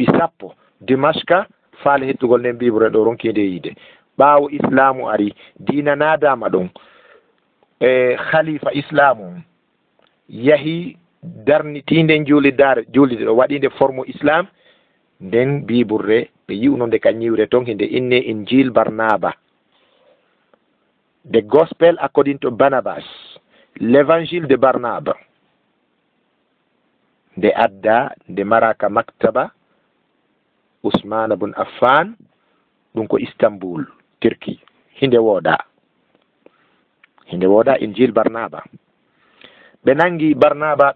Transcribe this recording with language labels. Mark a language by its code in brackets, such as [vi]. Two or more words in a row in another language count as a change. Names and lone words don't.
[ff] 10 Dimashka faale hettugol nden bibre ɗo ronkinde yiide ɓaawo islamu ari diina naadama ɗon e khalifa islamu yahi darnitinde julide ɗo waɗinde forme islam nden biburre ɓe yi'uno nde ka ñiwre ton hinde inne Injil Barnaba [en] the gospel according to Barnabas [fr] l'évangile de Barnaba [ff] nde adda nde maraka maktaba Ousmane bun Affan ɗum ko Istanbul Turki hinde wooda Injil Barnaba ɓe nangi Barnaba